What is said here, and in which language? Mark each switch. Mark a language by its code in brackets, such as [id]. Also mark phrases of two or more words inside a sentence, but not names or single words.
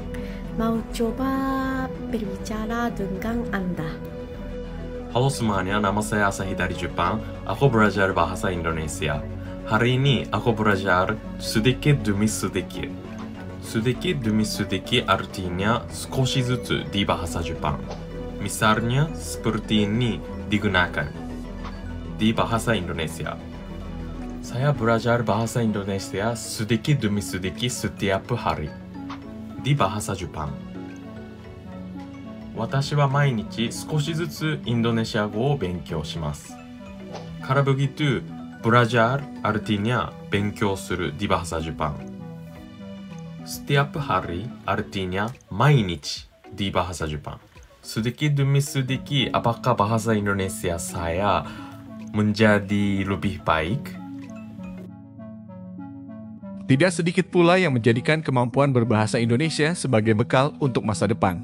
[id] Mau coba berbicara dengan Anda. Halo semuanya, nama saya Asahi dari Jepang. Aku belajar bahasa Indonesia. Hari ini aku belajar sedikit demi sedikit. Sedikit demi sedikit artinya [ja] 少し ずつ [id] di bahasa Jepang. Misalnya seperti ini digunakan di bahasa Indonesia. Saya belajar bahasa Indonesia sedikit demi sedikit setiap hari di bahasa Jepang. [ja] 私は毎日少しずつインドネシア語を勉強します。 [id] Kalau begitu, belajar artinya 勉強する di bahasa Jepang. Setiap hari artinya 毎日 di bahasa Jepang. Sedikit demi sedikit, apakah bahasa Indonesia saya menjadi lebih baik? Tidak sedikit pula yang menjadikan kemampuan berbahasa Indonesia sebagai bekal untuk masa depan.